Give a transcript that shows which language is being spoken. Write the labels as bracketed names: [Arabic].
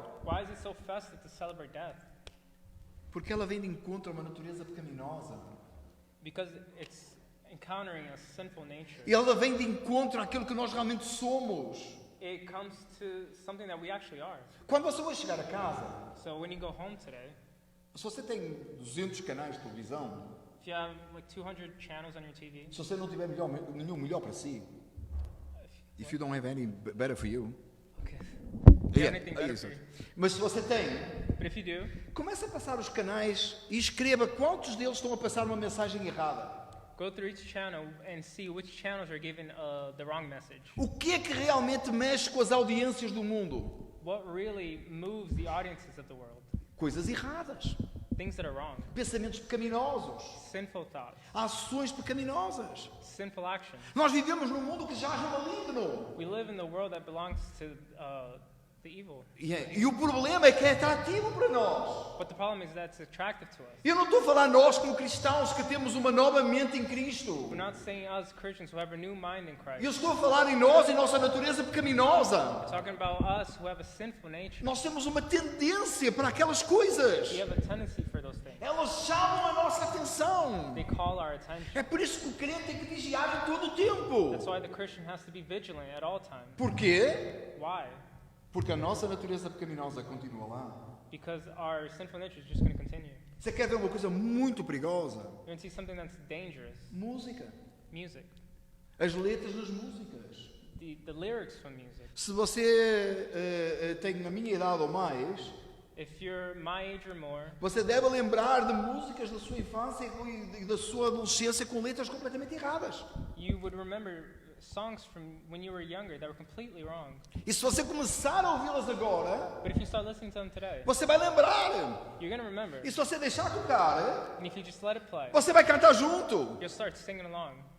[English] Why is it so festive to celebrate death? [Portuguese] Porque ela vem de encontro a uma natureza pecaminosa. [English] Because it's encountering a sinful nature. [Portuguese] E ela vem de encontro àquilo que nós realmente somos. [English] It comes to something that we actually are. [Portuguese] Quando você vai chegar a casa, [English] So when you go home today, [Portuguese] se você tem 200 canais de televisão, [English] if you have like 200 channels on your TV, [Portuguese] se você não tiver nenhum melhor para si, [English] if you don't have any better for you, okay. Do you have anything better [Portuguese] isso. [English] for you? [Portuguese] Mas se você tem, [English] But if you do, [Portuguese] comece a passar os canais e escreva quantos deles estão a passar uma mensagem errada. [English] go through each channel and see which channels are giving the wrong message. [Portuguese] O que é que realmente mexe com as audiências do mundo? [English] What really moves the audiences of the world? [Portuguese] Coisas erradas, [English] Things that are wrong. [Portuguese] pensamentos pecaminosos, [English] Sinful thoughts. [Portuguese] ações pecaminosas. [English] Sinful actions. [Portuguese] Nós vivemos num mundo que já é maligno. [English] We live in the world that belongs to the evil. [Portuguese] E o problema é que é atrativo para nós. [English] But the problem is that it's attractive to us. [Portuguese] Eu não estou a falar nós como cristãos que temos uma nova mente em Cristo. [English] We're not saying us Christians who have a new mind in Christ. [Portuguese] Eu estou a falar em nós e nossa natureza pecaminosa. [English] We're talking about us who have a sinful nature. [Portuguese] Nós temos uma tendência para aquelas coisas. [English] We have a tendency for those things. [Portuguese] Elas chamam a nossa atenção. [English] They call our attention. [Portuguese] É por isso que o crente tem que vigiar em todo o tempo. [English] That's why the Christian has to be vigilant at all times. [Portuguese] Por quê? [English] Why? [Portuguese] Porque a nossa natureza pecaminosa continua lá. [English] Because our sinful nature is just going to continue. [Portuguese] Você quer ver uma coisa muito perigosa? [English] You're going to see something that's dangerous. [Portuguese] Música. [English] Music. [Portuguese] As letras das músicas. [English] The lyrics from music. [Portuguese] Se você tem a minha idade ou mais, [English] If you're my age or more, [Portuguese] você deve lembrar de músicas da sua infância e da sua adolescência com letras completamente erradas. [English] you would remember songs from when you were younger that were completely wrong. [Portuguese] E se você começar a ouvi-las agora, [English] But if you start listening to them today, [Portuguese] você vai lembrar. [English] you're going to remember. [Portuguese] E se você deixar tocar, [English] And if you just let it play, [Portuguese] você vai cantar junto. [English] you'll start singing along.